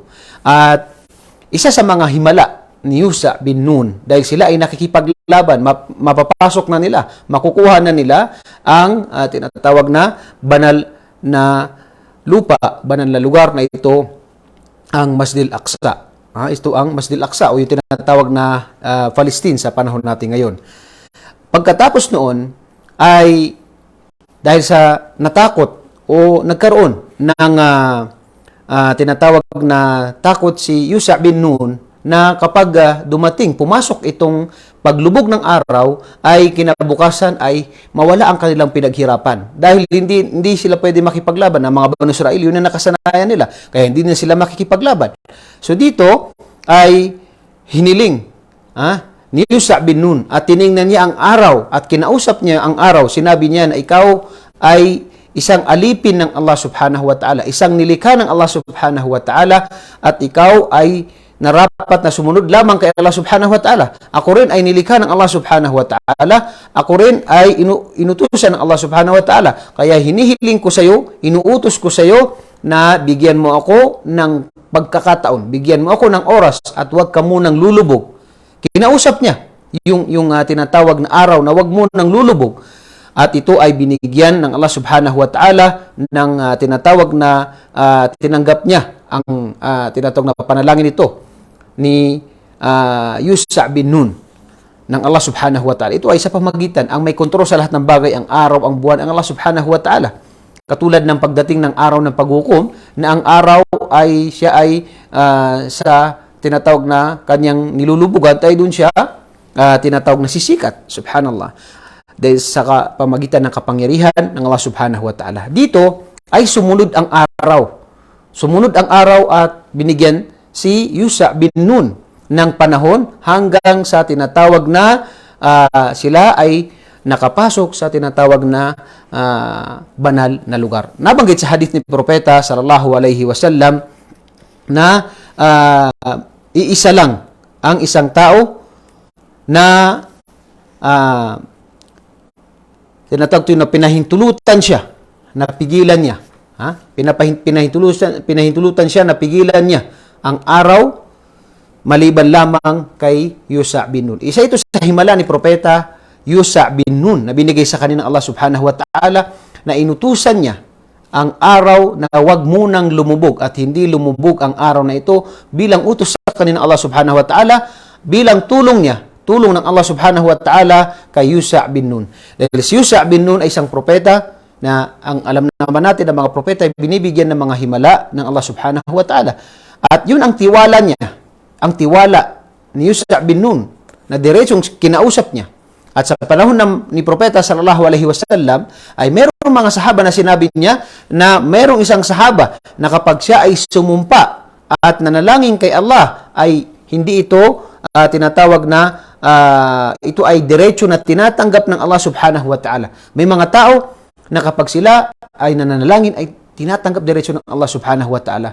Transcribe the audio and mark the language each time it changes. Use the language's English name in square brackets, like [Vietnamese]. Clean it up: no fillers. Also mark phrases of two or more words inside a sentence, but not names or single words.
[Filipino] At isa sa mga himala ni Yusa bin Nun, dahil sila ay nakikipaglaban, mapapasok na nila, makukuha na nila ang tinatawag na banal na lupa, banal na lugar na ito, ang Masjid al-Aqsa. Ito ang Masjid al-Aqsa o yung tinatawag na Palestine sa panahon natin ngayon. Pagkatapos noon ay dahil sa natakot o nagkaroon ng tinatawag na takot si Yusa bin Nun, na kapag pumasok itong paglubog ng araw, ay kinabukasan ay mawala ang kanilang pinaghirapan. Dahil hindi sila pwede makipaglaban. Ang mga Banu Israel, yun ang nakasanayan nila. Kaya hindi na sila makikipaglaban. So dito ay hiniling ni Yusa bin Nun, at tiningnan niya ang araw at kinausap niya ang araw. Sinabi niya na ikaw ay isang alipin ng [Arabic] الله سبحانه وتعالى, [Filipino] isang nilikha ng [Arabic] الله سبحانه وتعالى, [Filipino] at ikaw ay narapat na sumunod lamang kay [Arabic] الله سبحانه وتعالى. [Filipino] Ako rin ay nilikha ng [Arabic] الله سبحانه وتعالى. [Filipino] Ako rin ay inutusan ng [Arabic] الله سبحانه وتعالى. [Filipino] Kaya hinihiling ko sa iyo, inuutos ko sa iyo na bigyan mo ako ng pagkakataon, bigyan mo ako ng oras, at huwag ka munang lulubog. Kinausap niya yung tinatawag na araw na huwag munang lulubog. At ito ay binigyan ng [Arabic] الله سبحانه وتعالى [Filipino] ng tinatawag na tinanggap niya ang tinatawag na panalangin ito ni Yusa bin Nun ng [Arabic] الله سبحانه وتعالى. [Filipino] Ito ay sa pamagitan, ang may kontrol sa lahat ng bagay, ang araw, ang buwan, ang [Arabic] الله سبحانه وتعالى. [Filipino] Katulad ng pagdating ng araw ng paghukom, na ang araw ay siya ay sa tinatawag na kanyang nilulubugan, tayo dun siya tinatawag na sisikat. Subhanallah. Dahil sa pamagitan ng kapangyarihan ng [Arabic] الله سبحانه وتعالى. [Filipino] Dito ay sumunod ang araw. Sumunod ang araw at binigyan si Yusa bin Nun ng panahon hanggang sa tinatawag na sila ay nakapasok sa tinatawag na banal na lugar. Nabanggit sa hadith ni Propeta [Arabic] صلى الله عليه وسلم [Filipino] na iisa lang ang isang tao na tinatawag ito na pinahintulutan siya, napigilan niya. Pinahintulutan siya, napigilan niya ang araw maliban lamang kay Yusha bin Nun. Isa ito sa himala ni Propeta Yusha bin Nun na binigay sa kanya ng [Arabic] الله سبحانه وتعالى [Filipino] na inutusan niya ang araw na wag munang lumubog at hindi lumubog ang araw na ito bilang utos sa kanya ng [Arabic] الله سبحانه وتعالى, [Filipino] bilang tulong ng [Arabic] الله سبحانه وتعالى [Filipino] kay Yusha bin Nun. Dahil si Yusha bin Nun ay isang propeta na ang alam naman natin na mga propeta ay binibigyan ng mga himala ng [Arabic] الله سبحانه وتعالى. [Filipino] At yun ang tiwala niya, ang tiwala ni Yusha bin Nun na diretsong kinausap niya. At sa panahon ni Propeta [Arabic] صلى الله عليه وسلم [Filipino] ay merong mga sahaba na sinabi niya na merong isang sahaba na kapag siya ay sumumpa at nanalangin kay Allah ay hindi ito tinatawag na ito ay diretso na tinatanggap ng [Arabic] الله سبحانه وتعالى. [Filipino] May mga tao na kapag sila ay nananalangin ay tinatanggap diretso ng [Arabic] الله سبحانه وتعالى.